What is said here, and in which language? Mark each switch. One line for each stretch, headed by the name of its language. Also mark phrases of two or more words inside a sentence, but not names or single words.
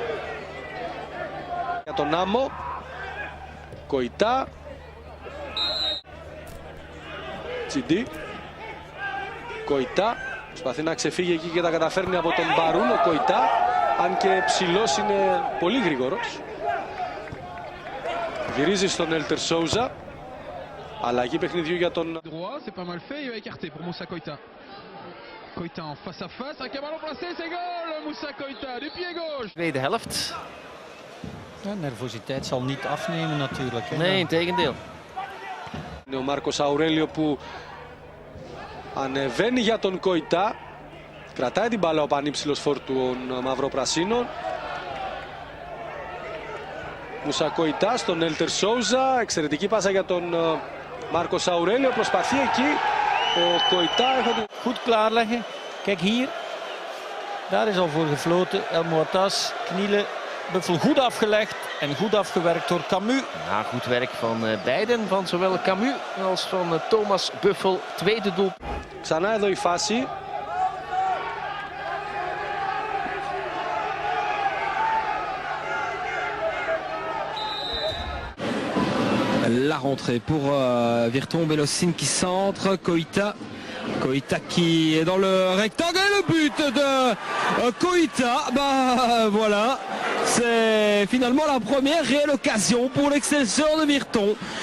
Greek: Για τον Άμμο, Koita, Τσιντί, Koita, προσπαθεί να ξεφύγει εκεί και τα καταφέρνει από τον Μπαρούν, ο Koita, αν και ψηλός είναι πολύ γρήγορος. Γυρίζει στον Έλτερ Σόουζα, αλλαγή παιχνιδιού για τον...
French: C'est pas mal fait, il va écarter pour Moussa Koita. Koita en face à face, avec un ballon placé, c'est goal Moussa Koita, du pied gauche.
Dutch: Tweede helft. De nervositeit zal niet afnemen natuurlijk. Hè. Nee, integendeel.
Greek: Είναι ο Μάρκος Αουρέλιο που ανεβαίνει για τον Koita. Κρατάει την μπάλα ο πανύψηλος φόρ των μαυροπρασίνων. Μούσα Koita στον Έλτερ Σόουζα. Εξαιρετική πάσα για τον Μάρκος Αουρέλιο. Προσπαθεί εκεί. Ο Koita heeft...
Dutch: Goed klaarleggen. Kijk hier. Daar is al voor gefloten. El Moatas, knielen. Buffel goed afgelegd. En goed afgewerkt door Camus. Na goed werk van beiden, van zowel Camus als van Thomas Buffel. Tweede doel.
Greek: Ξανά εδώ η φάση.
French: La rentrée pour Virton, Belossin qui centre, Koita qui est dans le rectangle, le but de Koita, bah voilà, c'est finalement la première réelle occasion pour l'Excelsior de Virton.